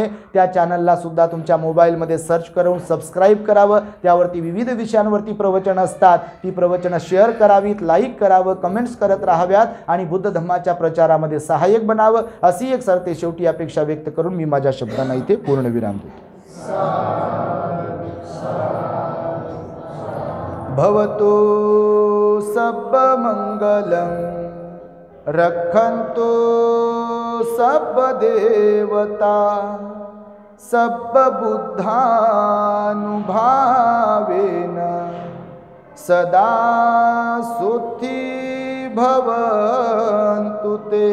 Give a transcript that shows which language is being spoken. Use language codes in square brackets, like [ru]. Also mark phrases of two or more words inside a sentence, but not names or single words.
[mr] त्या चॅनलला सुद्धा तुमच्या मोबाईलमध्ये सर्च करून सबस्क्राईब करावं. त्यावरती विविध विषयांवरती प्रवचन असतात, ती प्रवचनं शेअर करावीत, लाईक करावं, कमेंट्स करत राहाव्यात आणि बुद्ध धम्माच्या प्रचारामध्ये सहाय्यक बनावं अशी एक सरते शेवटी अपेक्षा व्यक्त करून मी माझ्या शब्दांना इथे पूर्णविराम देतो. [pi] भवतु सब मंगलम रक्षन्तु सब देवता सब बुद्धानुभावेन सदा सुखी भवन्तु ते.